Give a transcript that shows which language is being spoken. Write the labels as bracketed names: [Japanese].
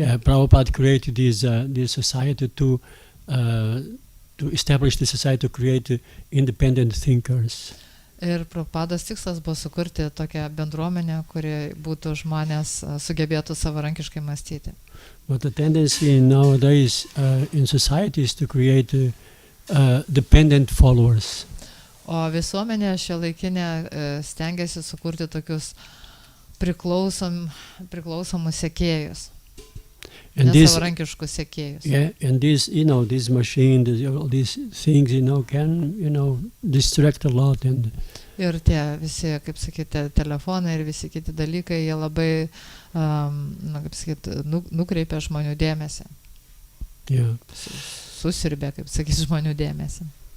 [English] Yeah, Prabhupada created this society to establish the society to create independent thinkers. [Lithuanian] Ir Prabhupados tikslas buvo sukurti tokią bendruomenę, kuri būtų žmonės sugebėtų savarankiškai mąstyti. [English] But the tendency nowadays in society is to create dependent followers. [Lithuanian] O visuomenė šiuolaikinė stengiasi sukurti tokius priklausomus sekėjus. Nesavarankiškus sekėjus. [English] Yeah, and this machine, all these things, can, distract a lot. [Lithuanian] Ir tie visi, kaip sakyti, telefonai ir visi kiti dalykai, jie labai, kaip sakyti, nukreipia žmonių dėmesį. [English] Yeah. [Lithuanian] Susirbė, kaip sakyti, žmonių dėmesį.